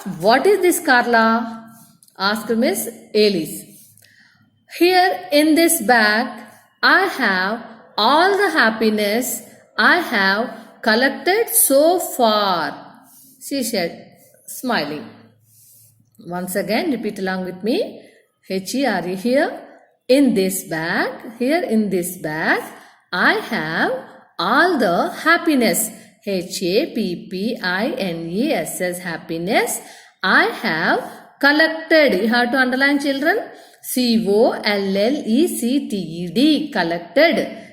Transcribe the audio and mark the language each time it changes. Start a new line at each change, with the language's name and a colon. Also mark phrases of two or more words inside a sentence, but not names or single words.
English: What is this, Carla? Asked Miss Ellie. Here in this bag, I have all the happiness I have collected so far, she said, smiling. Once again, repeat along with me. H-E-R-E, here in this bag, I have all the happiness. Happiness, happiness. I have collected. You have to underline, children. Collected. Collected.